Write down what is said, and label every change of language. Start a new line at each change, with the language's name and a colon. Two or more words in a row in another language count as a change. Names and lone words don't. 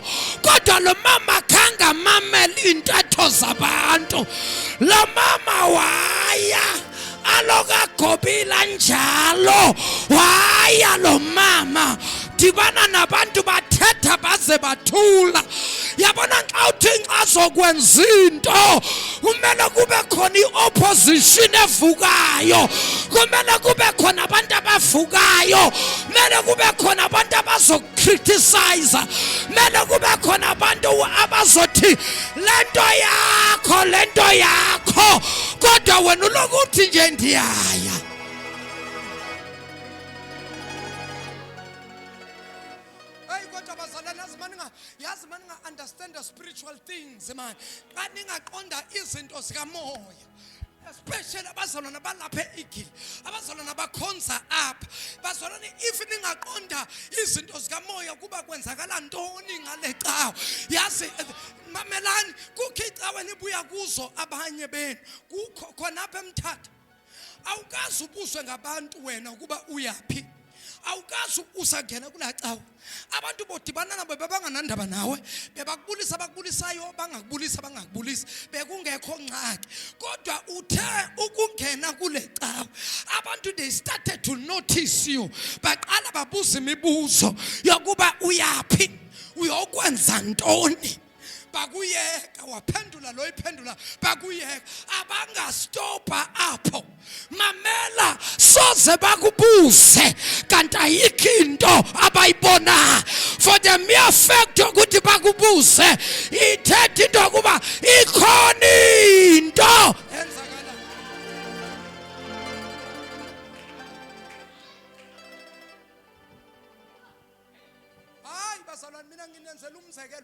Xhosa: Kodwa lo mama khanga mameli intatho zabantu. Lo mama waya. Aloka gobila njalo. Waya lo mama. Dibana nabantu bathetha baze bathula. Yabona xa uThixo azokwenza into kumele kube khona iopposition evukayo. Kumele kube khona abantu abavukayo. Kumele kube khona abantu abazocriticize. Kumele kube khona abantu abazothi lento yakho kodwa wena ulokuthi nje ndiyaya. Hey kodwa bazalwane yazi maninga
English: understand the spiritual things man.
Xhosa: Xa ningaqonda izinto zikamoya. Especially abazalwane balapha eIgili, abazalwane abakhonza apha. Bazalwane if ningaqonda izinto zikamoya kuba kwenzakala ntoni ngale cawa. Yazi mamelani kukho icawa nibuya kuzo abanye benu. Kukho khona apha eMthatha. Awukazi ubuzwe ngabantu wena ukuba uyaphi. Awukazi usangena kula cawa. Abantu bodibana nabo bebanganandaba nawe, bebakubulisa abakubulisayo, bangakubulisi, bekungekho ngxaki. Kodwa uthe ukungena kule cawa, abantu
English: they started to notice you.
Xhosa: Baqala babuza imibuzo yokuba uyaphi, uyokwenza ntoni. Bakuyeka waphendula lo iphendula bakuyeka abangastopa apho. Mamela soze bakubuze kanti ayikho into abayibona.
English: For the mere fact
Xhosa: ukuthi bakubuze ithetha into yokuba ikhona into enzakala. Hayi bazalwane mina nginenzela umzekelo.